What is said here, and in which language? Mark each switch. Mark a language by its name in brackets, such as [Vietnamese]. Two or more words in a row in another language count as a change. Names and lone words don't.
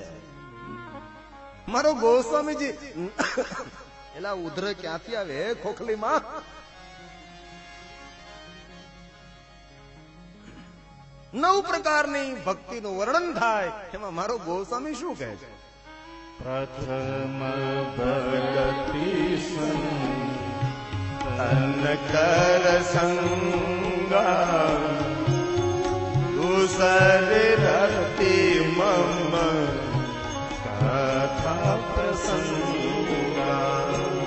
[Gujarati] મારો ગોસ્વામીજી એલા ઉધર ક્યાંથી આવે ખોખલીમાં? નવ પ્રકારની ભક્તિનું વર્ણન થાય એમાં મારો ગોસ્વામી શું કહે છે? [Awadhi] प्रथम भगति तन कर संगा दूसरे रति मम कथा प्रसंगा